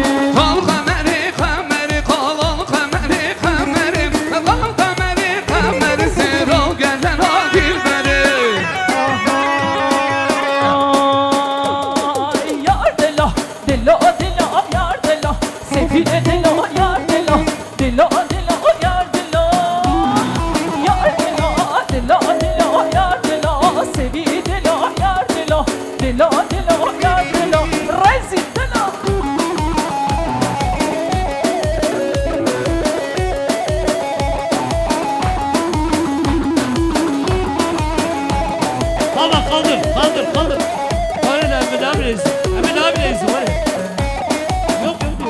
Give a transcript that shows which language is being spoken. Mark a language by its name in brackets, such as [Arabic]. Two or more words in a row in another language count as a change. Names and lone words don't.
[Turkish] Al kameri kameri kal al kameri kameri Al kameri kameri sır ol gelen o dilberi Ay yar delo, delo delo yar delo Sefine delo yar delo, delo delo yar delo Yar delo, delo delo yar delo Sevi delo yar delo, delo delo yar delo Rezil delo Tamam kaldır. Var ya Emine abileyiz. Emine abileyiz var ya. Yok diyor.